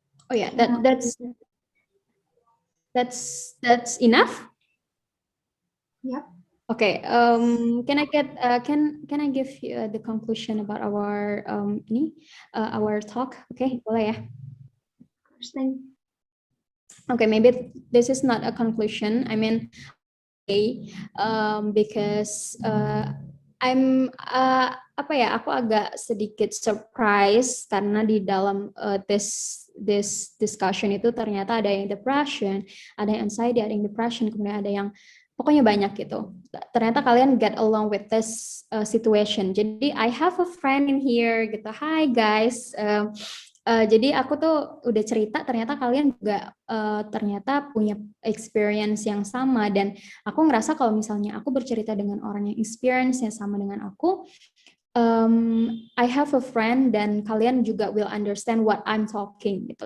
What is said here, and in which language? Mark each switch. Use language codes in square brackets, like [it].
[en] Oh yeah, that's enough. Yep. Okay. Can I get can I give you the conclusion about our our talk? [id] Okay, boleh ya? [en] First thing. Okay, maybe this is not a conclusion. I mean, because I'm [id] aku agak sedikit surprise karena di dalam [en] this discussion [id] itu ternyata ada yang depression, ada yang anxiety, ada yang depression, kemudian ada yang pokoknya banyak gitu. Ternyata kalian [en] get along with this situation. Jadi I have a friend in here gitu. Hi guys. [id] Jadi aku tuh udah cerita, ternyata kalian juga ternyata punya experience yang sama, dan aku ngerasa kalau misalnya aku bercerita dengan orang yang experience yang sama dengan aku, [en] I have a friend [id] dan kalian juga [en] will understand what I'm talking [id] gitu.